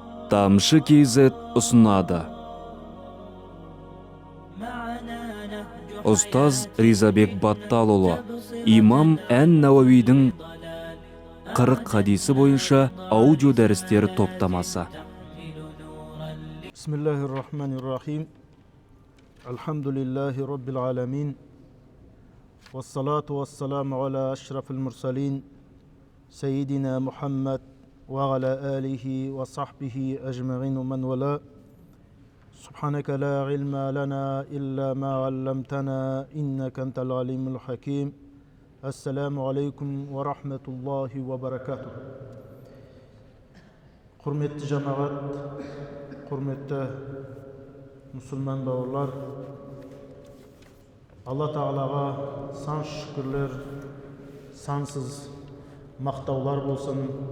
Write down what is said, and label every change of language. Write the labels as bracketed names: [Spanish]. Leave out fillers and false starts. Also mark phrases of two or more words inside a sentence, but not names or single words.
[Kazakh] Тамшы KZ ұсынады. Ұстаз Ризабек Батталұлы, имам Ән-Науауидің 40 хадисі бойынша аудио дәрістер топтамасы. [Arabic] بسم الله الرحمن الرحيم. الحمد لله رب العالمين. والصلاة والسلام على أشرف المرسلين. سيدنا محمد وعلى آله وصحبه أجمعين من والى. سبحانك لا علم لنا إلا ما علمتنا إنك أنت العليم الحكيم. السلام عليكم ورحمة الله وبركاته. [Kazakh] Құрметті жамағат, құрметті мұсылман бауырлар, Алла Тағалаға сан шүкірлер, сансыз мақтаулар болсын.